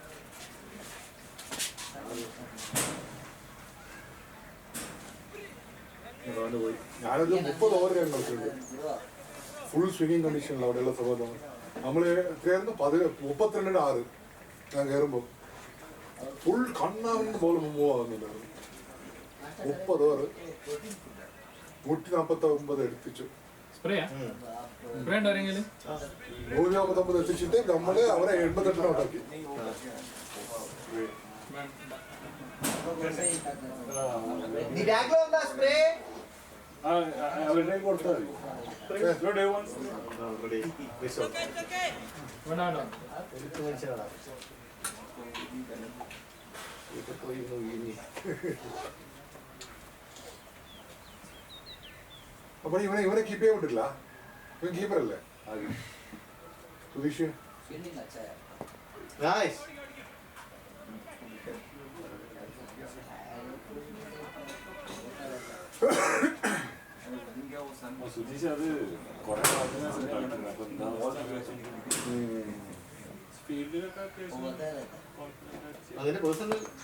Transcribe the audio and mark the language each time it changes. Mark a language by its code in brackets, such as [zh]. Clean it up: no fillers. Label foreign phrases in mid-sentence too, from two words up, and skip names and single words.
[ml] പോയി ഞാനൊരു 30 ഓവർ ഞാൻ കളിച്ചിട്ടുണ്ട് [en] full swinging condition [ml] അവിടെയുള്ള സംഭവം നമ്മൾ കയറുന്നു 32-6 ഞാൻ കയറുമ്പോൾ ഫുൾ കണ്ണാവിൻ്റെ [en] ball move [ml] ആകുന്നുണ്ടായിരുന്നു 30 ഓവർ 149 എടുപ്പിച്ചു സ്പ്രേയാ സ്പ്രേ ഉണ്ടോ ആരെങ്കിലും? 149 എത്തിച്ചിട്ട് നമ്മള് അവരെ 88 ഔട്ടാക്കി [te] నీ బ్యాగ్ లో ఉందా స్ప్రే [ml] അവരുടെ കൊടുത്താൽ മതി. വേണ്ട വേണ്ട അപ്പൊ ഇവനെ കീപ്പ് ചെയ്യാൻ പറ്റില്ല ഇവൻ കീപ്പറല്ലേ സുധീഷ് [te] ఫీల్డింగ్ వచ్చాయా నైస్ [ml] സുധീഷ് അത് കുറെ കളിക്കുന്നത്. അപ്പൊ എന്താ ഫീൽഡിലൊക്കെ അത്യാവശ്യം അതിന്റെ പേഴ്സണൽ